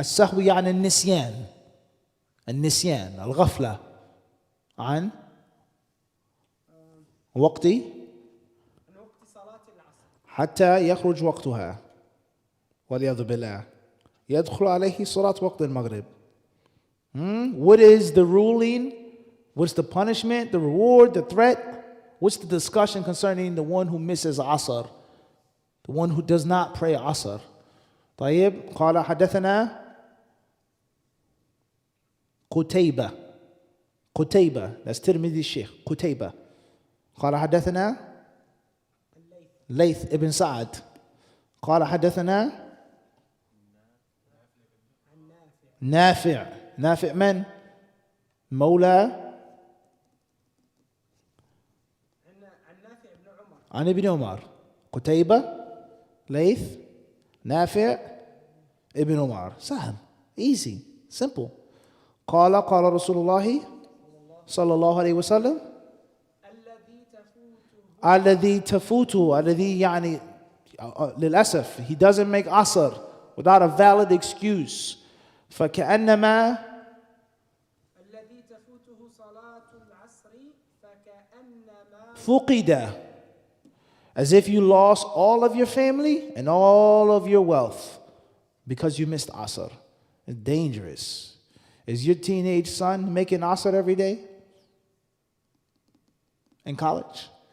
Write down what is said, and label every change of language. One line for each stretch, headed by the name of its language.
Arabic: السهو يعني النسيان الغفلة عن وقت صلاة العصر حتى يخرج وقتها والعياذ بالله. يدخل عليه صلاة وقت المغرب.
English: What is the ruling? What's the punishment, the reward, the threat? What's the discussion concerning the one who misses Asr? The one who does not pray Asr.
Arabic: طيب. قال حدثنا قتيبة.
English: That's
Arabic: ترمذي الشيخ. قتيبة. قال حدثنا ليث ابن سعد. قال حدثنا نافع من؟ مولى عن ابن عمر. قتيبة، ليث، نافع، ابن عمر. سهل.
English: Easy. Simple.
Arabic: قال رسول الله صلى الله عليه وسلم الذي تفوته. الذي يعني للأسف
English: he doesn't make asr without a valid excuse.
Arabic: فكأنما الذي تفوته صلاة العصر فكأنما فقد.
English: As if you lost all of your family and all of your wealth because you missed asr. It's dangerous. Is your teenage son making asr every day in college?